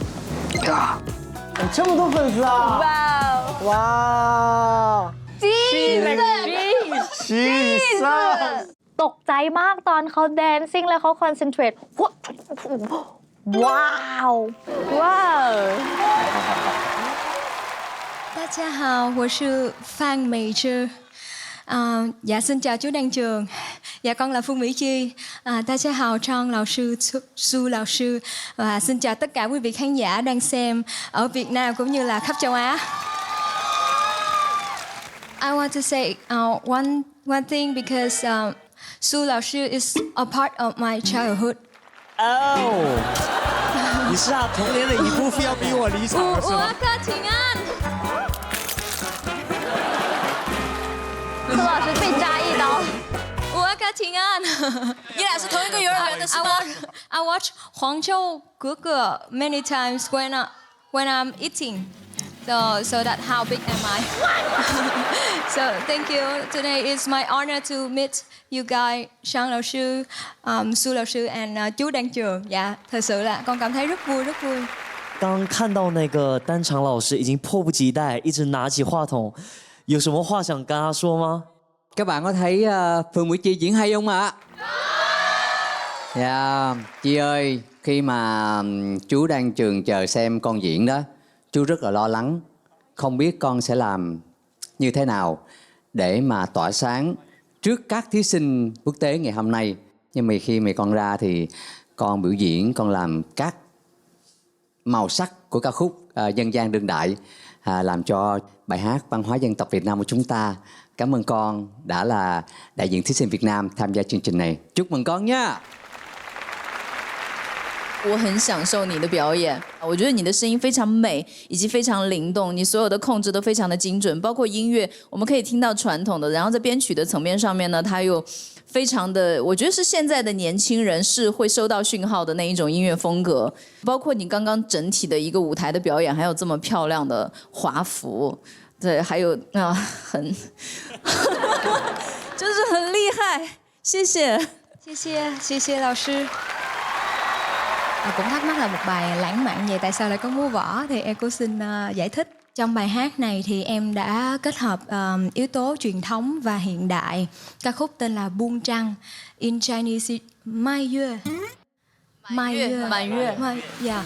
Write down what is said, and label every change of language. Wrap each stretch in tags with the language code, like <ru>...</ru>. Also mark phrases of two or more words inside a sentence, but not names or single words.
<zh>这么多粉丝啊！哇 ！Jesus</zh> <th>ตกใจมากตอนเขาแดนซิ่งแล้วเขาคอนเซนเทรตว้าวว้าว</th> <zh>大家好，我是 Phan Mỹ Trư.</zh> <vi>Dạ xin chào chú Đan Trường. Dạ con là Phương Mỹ Chi. Đại gia hào Trang lão sư, Su lão sư. Và xin chào tất cả quý vị khán giả đang xem ở Việt Nam cũng như là khắp châu Á.</vi> <en>I want to say one thing because Su lão sư is a part of my childhood.</en> <zh>Oh， 你是他童年的一部分，要逼我离场了是吗？苏老师被扎一刀。我哥平安。你俩是同一个幼儿园的是吗</zh> <en>I watch</en> <zh>黄州哥哥</zh> <en>many times when I'm eating. So that's how big am I. So thank you. Today is my honor to meet you guys,</en> <vi>Sang lão sư, Su lão sư and chú Đan Trường. Dạ, thật sự là con cảm thấy rất vui, rất vui.</vi> <zh>刚看到那个丹长老师，已经迫不及待，一直拿起话筒，有什么话想跟他说吗？</zh> <vi>Các bạn có thấy Phương Mỹ Chi diễn hay không ạ? Dạ, Chi ơi, khi mà chú đang trường chờ xem con diễn đó, chú rất là lo lắng, không biết con sẽ làm như thế nào để mà tỏa sáng trước các thí sinh quốc tế ngày hôm nay. Nhưng mà khi mà con ra thì con biểu diễn, con làm các màu sắc của ca khúc dân gian đương đại làm cho bài hát văn hóa dân tộc Việt Nam của chúng ta. Cảm ơn con đã là đại diện thí sinh Việt Nam tham gia chương trình này. Chúc mừng con nha!</vi> <zh>我很享受你的表演，我觉得你的声音非常美，以及非常灵动，你所有的控制都非常的精准，包括音乐，我们可以听到传统的，然后在编曲的层面上面呢，它又非常的，我觉得是现在的年轻人是会收到讯号的那一种音乐风格，包括你刚刚整体的一个舞台的表演，还有这么漂亮的华服，对，还有很，就是很厉害，谢谢，谢谢老师。</zh> <vi>Cũng thắc mắc là một bài lãng mạn vậy tại sao lại có múa võ thì em cũng xin giải thích. Trong bài hát này thì em đã kết hợp yếu tố truyền thống và hiện đại. Ca khúc tên là Buông Trăng,</vi> <en>in Chinese Mai Yue. Yeah.</en>